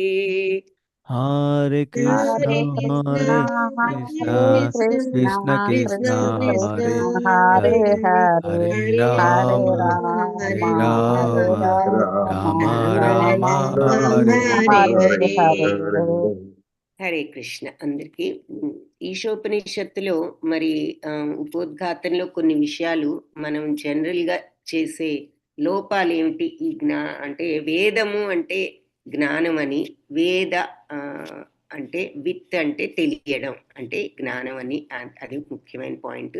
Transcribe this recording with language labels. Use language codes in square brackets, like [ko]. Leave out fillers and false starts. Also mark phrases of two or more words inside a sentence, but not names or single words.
[sa] हरे कृष्ण कृष्ण कृष्ण हरे हरे, हरे राम राम राम हरे हरे. [te] హరే కృష్ణ. అందరికీ ఈశోపనిషత్తులో మరి ఉపోద్ఘాతంలో కొన్ని విషయాలు మనం జనరల్ గా చేసే లోపాలు ఏమిటి, ఈ అంటే వేదము అంటే జ్ఞానం అని, వేద అంటే విత్ అంటే తెలియడం అంటే జ్ఞానం అని, అది ముఖ్యమైన పాయింట్.